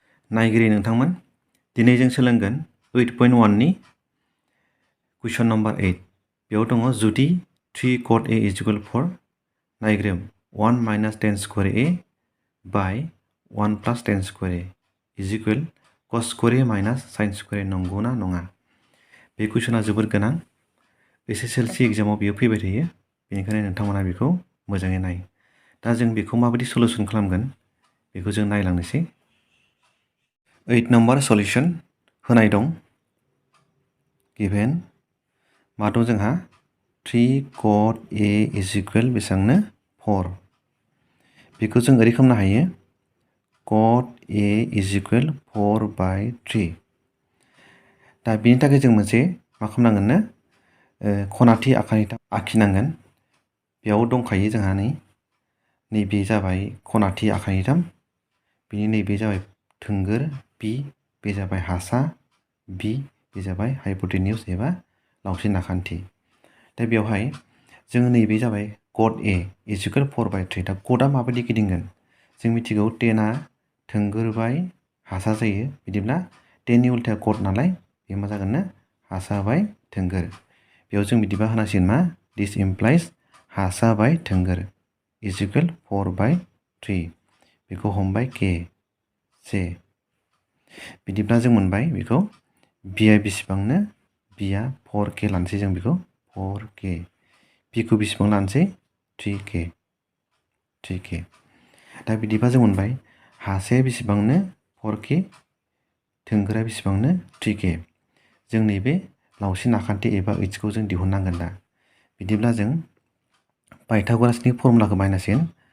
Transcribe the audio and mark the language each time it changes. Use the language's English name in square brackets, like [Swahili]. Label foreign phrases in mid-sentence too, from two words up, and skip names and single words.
[Bodo] नायगिरि नोंथांमोन दिनै जों सोलोंगोन 8.1 नि कुइसन नम्बर 8 बेयाव दङ जुदि 3 [English] cot a is equal [Bodo] 4 नायग्रोम [English] 1 minus tan square a by 1 plus tan square a is equal cos square a minus sin square a [Bodo] नंगौना नङा बे कुइसना जोबोर गोनां एसएसएलसी एग्जामाव बियो फैबाय थायो बेनिखायनो नोंथांमोना बेखौ मोजाङै नाय दा जों बेखौ माबायदि सल्युशन खालामगोन बेखौ जों नायलांनोसै 8 नम्बर सल्युशन होनाय दं गिभेन मा दं जोंहा 3 [English] cot a is equal [Bodo] बेसेबांनो 4 बेखौ जों ओरै खालामनो हायो [English] cot a is equal 4 by 3 [Bodo] दा बेनि थाखाय जों मोनसे मा खालामनांगोननो खनाथि आखिनांगोन बेयाव दंखायो जोंहा नैबे जाबाय खनाथि आखाइथाम बिनि नैबे जाबाय थोंगोर बि बे जाबाय हासा बि बे जाबाय हाइपोटेन्यूज एबा लावसिन आखान्थि दा बेवहाय जों नैबे जाबाय [English] cot a is equal 4 by 3 [Bodo] दा कटआ माबायदि गिदिंगोन जों मिथिगौ टेनआ थोंगोर बाय हासा जायो बिदिब्ला टेननि उल्था कट नालाय बे मा जागोननो हासा बाय थोंगोर बेयाव जों बिदिबा होनांसिगोन मा [English] this implies [Bodo] हासा बाय थोंगोर [English] is equal 4 by 3 [Bodo] बेखौ हमबाय के से बिदिब्ला जों मोनबाय बेखौ बिआ बेसेबांनो बिआ 4k लानोसै जों बेखौ 4k बिखौ बेसेबां लानोसै 3k दा बिदिबा जों मोनबाय हासाया बेसेबांनो 4k थोंगोरा बेसेबांनो 3k जों नैबे लावसिन आखान्थि एबा ओइसखौ जों दिहुननांगोन दा बिदिब्ला जों पाइथागरासनि फर्मुलाखौ बाहायनांसिगोन